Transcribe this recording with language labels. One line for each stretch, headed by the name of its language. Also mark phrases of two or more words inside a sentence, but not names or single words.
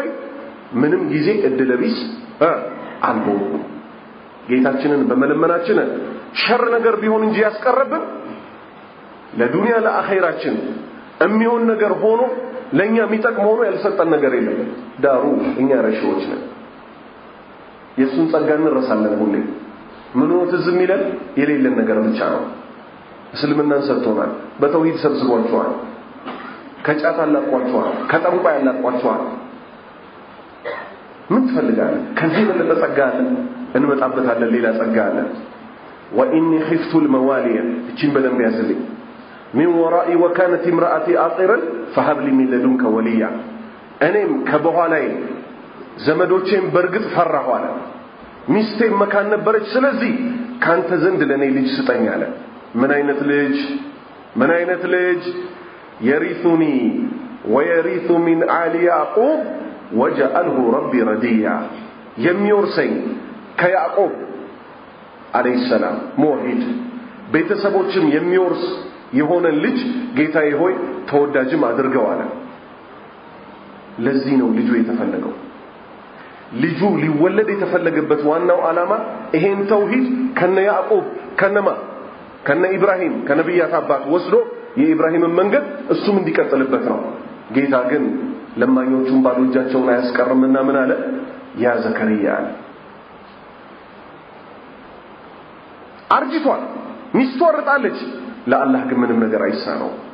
Amharic: ምንም ጊዜ እድለቢስ አልሆንኩም ጌታችንን በመለመናችን ሸር ነገር ቢሆን እንጂ ያስቀረብን ለዱንያ ለአኺራችን የሚሆን ነገር ሆኖ ለኛ የሚጠቅም ሆኖ ያልሰጠን ነገር የለም ዳሩ እኛ ረሽዎች ነን የሱን ጸጋን እንረሳለን ሁሌ ምን ነው ትዝ የሚለን የሌለን ነገር ብቻ ነው እስልምናን ሰጥቶናል በተውሂድ ሰብስቧቸዋል ከጫት አላቋቸዋል ከጠንቋይ አላቋቸዋል ምን ትፈልጋለህ ከዚህ በለጠ ጸጋ አለ እንመጣበታለን ሌላ ጸጋ አለ
Arabic: واني خفت الموالي
Amharic: እቺን በደንብ
Arabic: ያዝልኝ من ورائي وكانت امرأتي عاقرا فهب لي من لدنك وليا
Amharic: እኔም ከበኋላዬ ዘመዶቼን በርግጥ ፈራሁ አለ ሚስቴ መካን ነበረች ስለዚህ ካንተ ዘንድ ለኔ ልጅ ስጠኝ አለ ምን አይነት ልጅ
Arabic: يرثني ويرث من آل يعقوب وجعله ربي رديا
Amharic: የሚወርሰኝ ከያዕቆብ
Arabic: عليه السلام موحد
Amharic: ቤተሰቦችም የሚወርስ የሆነ ልጅ ጌታዬ ሆይ ተወዳጅም አድርገው አለ ለዚህ ነው ልጁ የተፈለገው ልጁ ሊወለድ የተፈለገበት ዋናው ዓላማ ይሄን ተውሂድ ከነ ያዕቆብ ከነ ኢብራሂም ከነብያት አባት ወስዶ የኢብራሂምን መንገድ እሱም እንዲቀጥልበት ነው ጌታ ግን ለማኞቹን ባዶጃቸውን አያስቀርምና ምን አለ ያ ዘከሪያ አለ አርጅቷል ሚስቱ ወርጣለች ለአላህ ግን ምንም ነገር አይሳነው